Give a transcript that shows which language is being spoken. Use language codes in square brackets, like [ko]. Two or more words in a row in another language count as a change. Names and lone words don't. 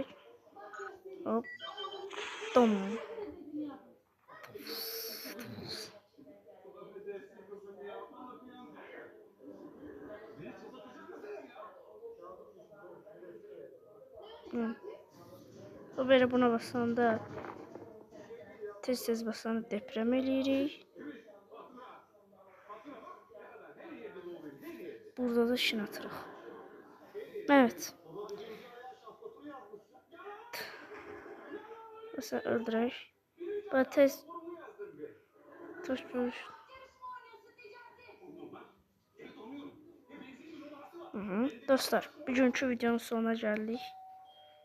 [az] Hop. Dom. O belə buna basanda tez basanda deprem eləyirik. Burada da şın atırıq. [tr] Evet. Mesela öldürək. Böyle tez tutmuş. Dostlar, bugünkü videonun sonuna geldik.